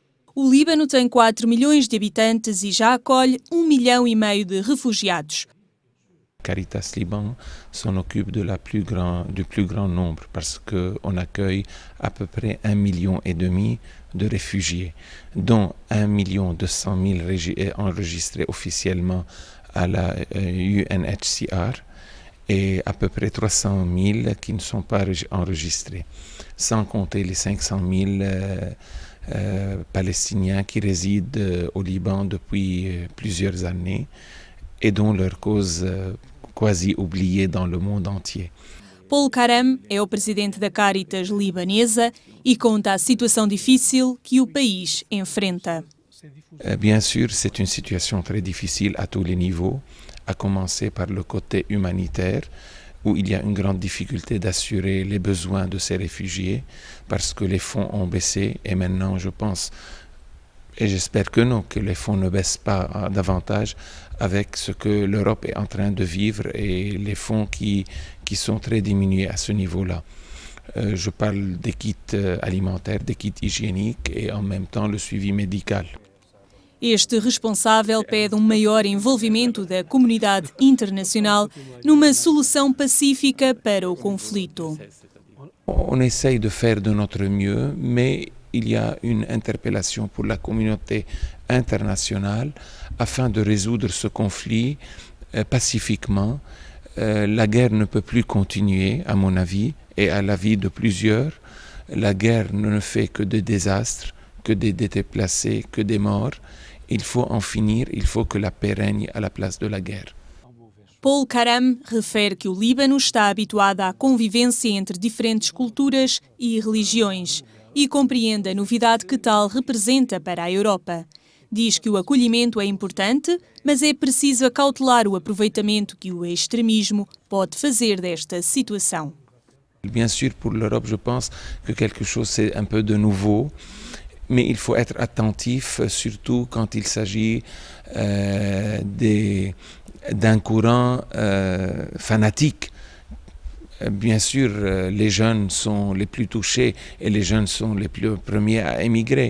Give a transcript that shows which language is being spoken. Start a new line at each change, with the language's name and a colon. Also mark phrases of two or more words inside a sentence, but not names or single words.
Portuguese: O Líbano tem 4 milhões de habitantes e já acolhe 1,5 milhão de refugiados.
French: Caritas Liban s'en occupe du plus grand nombre parce qu'on accueille à peu près 1,5 million de réfugiés, dont 1,2 million enregistrés officiellement à la UNHCR et à peu près 300 000 qui ne sont pas enregistrés, sans compter les 500 000 Palestiniens qui résident au Liban depuis plusieurs années et dont leur cause quasi oubliée dans le monde entier.
Portuguese: Paul Karam é o presidente da Caritas libanesa e conta a situação difícil que o país enfrenta.
French: Bien sûr, c'est une situation très difficile à tous les niveaux, à commencer par le côté humanitaire, où il y a une grande difficulté d'assurer les besoins de ces réfugiés, parce que les fonds ont baissé, et maintenant je pense, et j'espère que non, que les fonds ne baissent pas davantage avec ce que l'Europe est en train de vivre et les fonds qui sont très diminués à ce niveau-là. Je parle des kits alimentaires, des kits hygiéniques et en même temps le suivi médical.
Portuguese: Este responsável pede maior envolvimento da comunidade internacional numa solução pacífica para o conflito.
French: On essaye de faire de notre mieux, mais il y a une interpellation pour la communauté internationale afin de résoudre ce conflit pacifiquement. La guerre ne peut plus continuer, à mon avis, et à l'avis de plusieurs. La guerre ne fait que des désastres, que des déplacés, que des morts. Il faut en finir, il faut que la paix règne à la place de la guerre.
Portuguese: Paul Karam refere que o Líbano está habituado à convivência entre diferentes culturas e religiões e compreende a novidade que tal representa para a Europa. Diz que o acolhimento é importante, mas é preciso acautelar o aproveitamento que o extremismo pode fazer desta situação.
French: Bien sûr, pour l'Europe, je pense que quelque chose c'est un peu de nouveau. Mais il faut être attentif, surtout quand il s'agit d'un courant fanatique. Bien sûr, les jeunes sont les plus touchés et les jeunes sont les premiers à émigrer.